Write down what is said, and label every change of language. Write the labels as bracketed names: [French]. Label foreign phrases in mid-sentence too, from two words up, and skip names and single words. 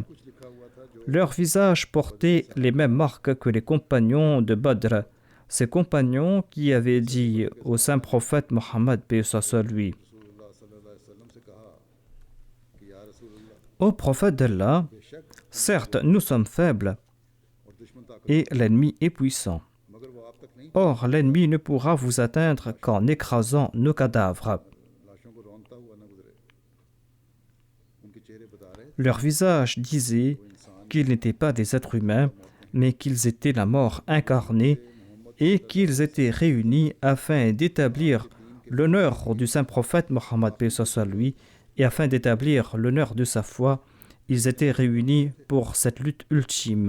[Hindi] कुछ लिखा हुआ था जो [French] Leurs visages portaient les mêmes marques que les compagnons de Badr, ces compagnons qui avaient dit au saint prophète Mohammed paix soit sur lui: [Hindi] रसूलुल्लाह [Arabic] صلى الله عليه وسلم [Hindi] से कहा कि [Arabic] يا رسول الله [French] Ô prophète d'Allah, [Hindi] बेशक [French] certes nous sommes faibles [Hindi] और दुश्मन ताकत [French] et l'ennemi est puissant. [Hindi] मगर वो आप तक नहीं [French] Or l'ennemi ne pourra vous atteindre qu'en écrasant nos cadavres. [Hindi] लाशों को रौंदता हुआ न गुजरे उनके चेहरे बता रहे [French] Leurs visages disaient qu'ils n'étaient pas des êtres humains, mais qu'ils étaient la mort incarnée et qu'ils étaient réunis afin d'établir l'honneur du saint prophète Mohammed paix soit sur lui et afin d'établir l'honneur de sa foi. Ils étaient réunis pour cette lutte ultime.